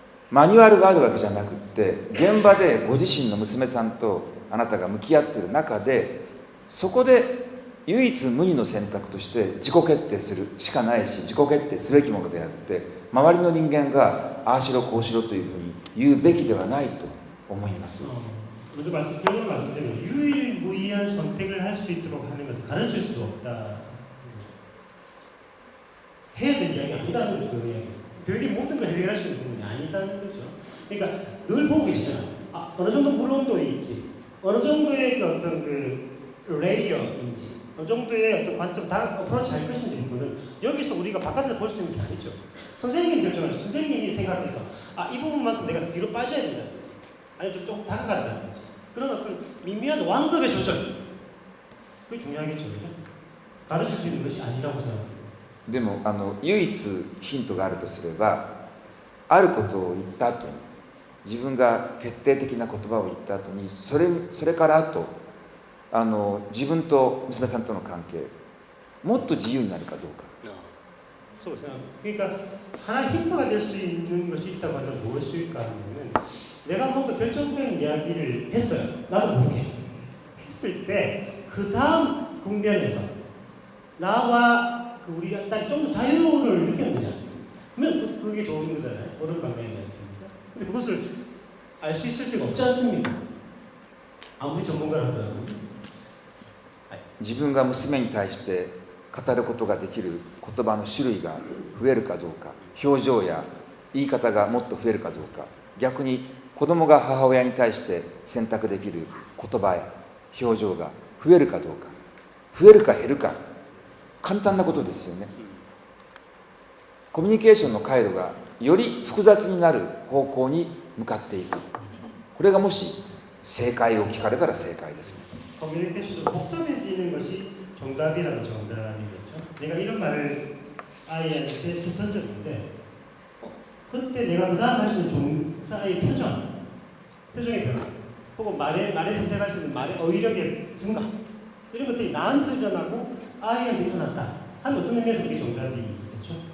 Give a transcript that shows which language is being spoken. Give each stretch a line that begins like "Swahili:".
Japanese: マニュアルがあるわけじゃなくって現場でご自身の娘さんとあなたが向き合っている中でそこで唯一無二の選択として自己決定するしかないし自己決定すべきものであって周りの人間がああしろこうしろというふうに言うべきではないと思います。
Korean: 먼저 결론을 말씀드리면 유일무이한 선택을 할 수 있도록 하는 것은 가르칠 수 없다. 해야 될 이야기 아니다는 거죠. 교육이 모든 걸 해결할 수 있는 부분이 아니다는 거죠. 그러니까 늘 보고 계시잖아요. 어느 정도 물론도인지, 어느 정도의 그 어떤 그 레이어인지, 어느 정도의 어떤 관점 다 어프로치 할 것인지 그거는 여기서 우리가 바깥에서 볼 수 있는 게 아니죠. 선생님이 결정하죠. 선생님이 생각해서 이 부분만큼 내가 뒤로 빠져야 된다. 아니 좀 다가간다든지 그런 어떤 미미한 완급의 조절 그게 중요하겠죠. 그죠? 가르칠 수 있는 것이 아니라고 생각합니다.
Japanese: でも唯一ヒントがあるとすればあることを言った後に自分が決定的な言葉を言った後にそれからあと自分と娘さんとの関係もっと自由になるかどうか。そうですね.
Korean: 그러니까 하나 힌트가 될 수 있는 것이 있다고 하면 무엇일까 하면은 내가 뭔가 결정적인 이야기를 했어요. 나도 모르게 했을 때 그 다음 국면에서 나와 우리 딸이 좀 더 자유를 느꼈느냐? 그러면 그게 좋은 거잖아요. 어른 방향이었습니다. 근데 그것을 알 수 있을 리가 없지 않습니까? 아무리 전문가라도
Japanese: 自分が娘に対して語ることができる言葉の種類が増えるかどうか、表情や言い方がもっと増えるかどうか、逆に子供が母親に対して選択できる言葉や表情が増えるかどうか、増えるか減るか、簡単なことですよね。コミュニケーションの回路がより複雑になる方向に向かっていく。これがもし正解を聞かれたら正解ですね。
Korean: 커뮤니케이션도 복잡해지는 것이 정답이라는 정답이겠죠. 내가 이런 말을 아이한테 툭 던졌는데 그때 내가 그 다음 할 수 있는 아이의 표정의 변화 혹은 말에 선택할 수 있는 말의 어휘력의 증가 이런 것들이 나한테도 일어나고 아이한테 일어났다 하면 어떤 의미에서 그게 정답이겠죠.